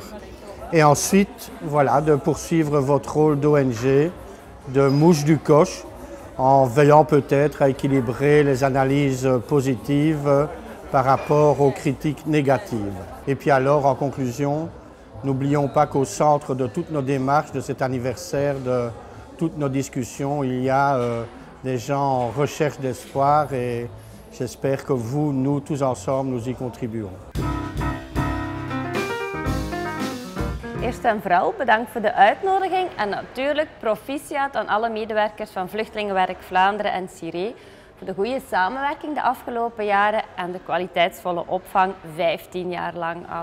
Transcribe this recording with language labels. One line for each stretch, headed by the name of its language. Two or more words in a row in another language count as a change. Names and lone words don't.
French: Et ensuite, voilà, de poursuivre votre rôle d'ONG, de mouche du coche, en veillant peut-être à équilibrer les analyses positives par rapport aux critiques négatives. Et puis alors, en conclusion, n'oublions pas qu'au centre de toutes nos démarches, de cet anniversaire, de toutes nos discussions, il y a des gens en recherche d'espoir et j'espère que vous, nous, tous ensemble, nous y contribuons.
Dutch: Eerst en vooral bedankt voor de uitnodiging en natuurlijk proficiat aan alle medewerkers van Vluchtelingenwerk Vlaanderen en CIRE voor de goede samenwerking de afgelopen jaren en de kwaliteitsvolle opvang 15 jaar lang al.